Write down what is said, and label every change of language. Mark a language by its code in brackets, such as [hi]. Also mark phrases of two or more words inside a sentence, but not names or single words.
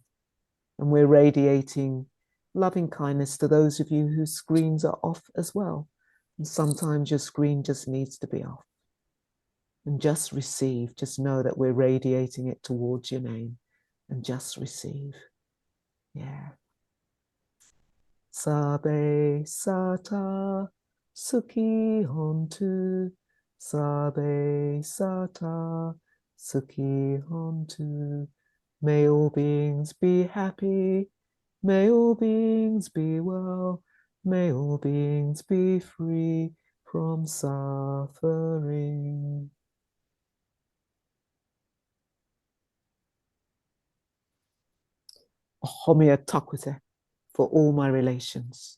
[en] And we're radiating loving kindness to those of you whose screens are off as well. And sometimes your screen just needs to be off. And just receive, just know that we're radiating it towards your name and just receive. Yeah. [pi] Sabe sata sukhi hontu. Sabe sata sukhi hontu. [en] May all beings be happy. May all beings be well. May all beings be free from suffering. [lkt] Homia takwite [en] for all my relations.